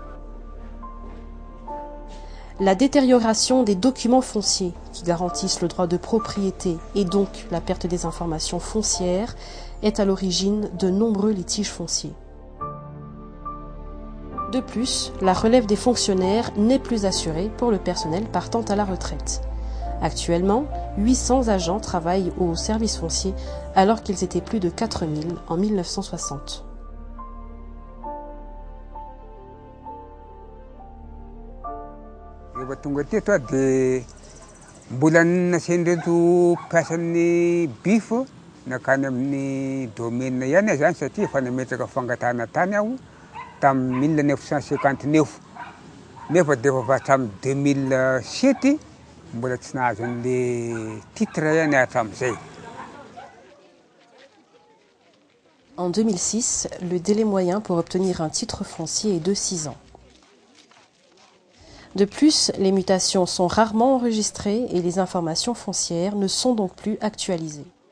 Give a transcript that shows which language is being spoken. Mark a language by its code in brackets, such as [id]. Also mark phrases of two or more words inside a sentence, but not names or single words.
[fr] La détérioration des documents fonciers qui garantissent le droit de propriété et donc la perte des informations foncières est à l'origine de nombreux litiges fonciers. De plus, la relève des fonctionnaires n'est plus assurée pour le personnel partant à la retraite. Actuellement, 800 agents travaillent au service foncier alors qu'ils étaient plus de 4000 en 1960. [mg] Rehefa tonga teto dia mbola nasendreto mpiasan'ny bifo nakany amin'ny domaine ihany zany satria efa nametraka fangatahana tany aho tamin'ny 1959 nefa dia efa hatramin'ny 2007 mbola tsy nahazo an'le titre ihany hatramin'izay. [fr] En 2006, le délai moyen pour obtenir un titre foncier est de 6 ans. De plus, les mutations sont rarement enregistrées et les informations foncières ne sont donc plus actualisées.